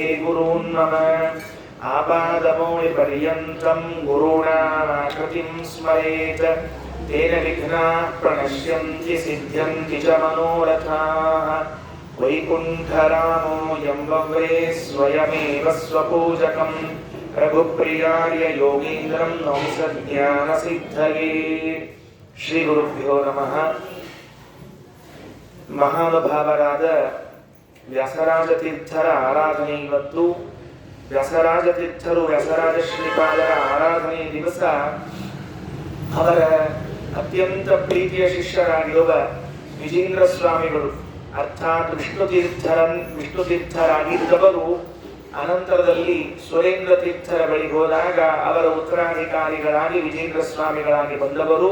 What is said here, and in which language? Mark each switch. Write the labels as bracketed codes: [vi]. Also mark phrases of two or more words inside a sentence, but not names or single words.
[sa] गुरून् मम आपादमौलिपर्यन्तं गुरूणामाकृतिं स्मरेत् तेन विघ्नाः प्रणश्यन्ति सिद्ध्यन्ति च मनोरथाः वैकुण्ठरामो यं वव्रे स्वयमेव स्वपूजकं रघुप्रियार्य योगीन्द्रं नंसज्ञानसिद्धये. ಶ್ರೀಗುರುಭ್ಯೋ ನಮಃ. [kn] ಮಹಾನುಭಾವರಾದ ವ್ಯಾಸರಾಜ ತೀರ್ಥರ ಆರಾಧನೆ ಇವತ್ತು. ವ್ಯಾಸರಾಜ ತೀರ್ಥರು ವ್ಯಾಸರಾಜ ಶ್ರೀಪಾದರ ಆರಾಧನೆ ದಿವಸ ಅವರ ಅತ್ಯಂತ ಪ್ರೀತಿಯ ಶಿಷ್ಯರಾಗಿರುವ ವಿಜೇಂದ್ರ ಸ್ವಾಮಿಗಳು ಅರ್ಥಾತ್ ವಿಷ್ಣು ತೀರ್ಥರಾಗಿದ್ದವರು ಅನಂತರದಲ್ಲಿ ಸುರೇಂದ್ರ ತೀರ್ಥರ ಬಳಿ ಹೋದಾಗ ಅವರ ಉತ್ತರಾಧಿಕಾರಿಗಳಾಗಿ ವಿಜೇಂದ್ರ ಸ್ವಾಮಿಗಳಾಗಿ ಬಂದವರು.